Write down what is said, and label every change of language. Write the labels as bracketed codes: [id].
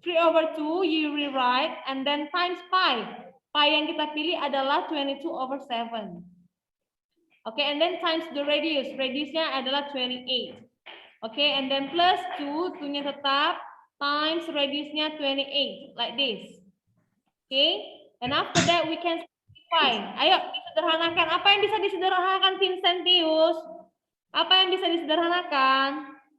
[en] 3/2 you rewrite and then times pi. [id] Pi yang kita pilih adalah 22/7. [en] Oke, and then times the radius. [id] Radiusnya adalah 28. [en] Oke, and then plus 2, [id] 2-nya tetap, [en] times radiusnya 28, like this. Oke, and after that we can simplify. [id] Ayo, disederhanakan. Apa yang bisa disederhanakan, Vincentius? Apa yang bisa disederhanakan?